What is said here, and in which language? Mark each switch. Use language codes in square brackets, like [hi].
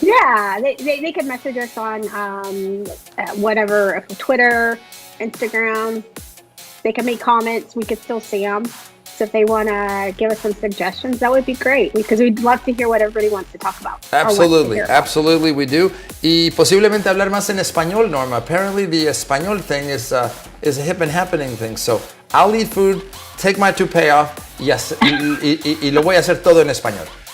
[en] Yeah, they can message us on whatever, Twitter, Instagram. They can make comments. We could still see them. So if they want to give us some suggestions, that would be great because we'd love to hear what everybody wants to talk about. Absolutely, absolutely, we do. [es] Y posiblemente hablar más en español, Norma. [en] Apparently, the español thing is a hip and happening thing. So I'll eat food, take my toupee off, [es] y lo voy a hacer todo en español.